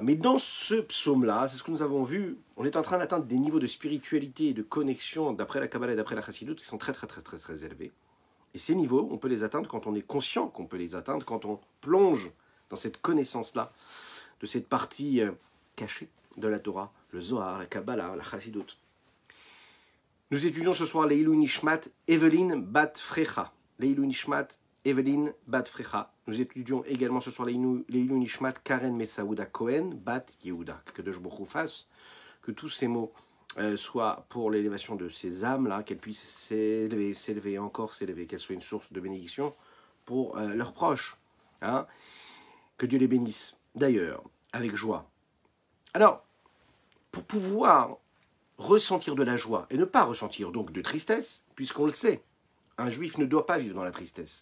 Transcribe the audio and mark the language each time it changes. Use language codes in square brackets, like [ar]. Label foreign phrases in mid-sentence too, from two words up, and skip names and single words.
[fr] Mais dans ce psaume-là, c'est ce que nous avons vu, on est en train d'atteindre des niveaux de spiritualité et de connexion, d'après la Kabbalah et d'après la Chassidut, qui sont très élevés. Et ces niveaux, on peut les atteindre quand on est conscient qu'on peut les atteindre, quand on plonge dans cette connaissance-là, de cette partie cachée de la Torah, le Zohar, la Kabbalah, la Chassidut. Nous étudions ce soir [he] לעילוי נשמת [fr] Evelyn Bat Frecha. [he] לעילוי נשמת Evelyn בת Frecha. [fr] Nous étudions également ce soir [he] לעילוי נשמת [fr] Karen Messaouda Cohen Bat Yehuda. Que [he] קדוש ברוך הוא [fr] fasse que tous ces mots soient pour l'élévation de ces âmes-là, qu'elles puissent s'élever et encore s'élever, qu'elles soient une source de bénédiction pour leurs proches. Que Dieu les bénisse. D'ailleurs, avec joie. Alors, pour pouvoir ressentir de la joie et ne pas ressentir donc de tristesse, puisqu'on le sait, un juif ne doit pas vivre dans la tristesse.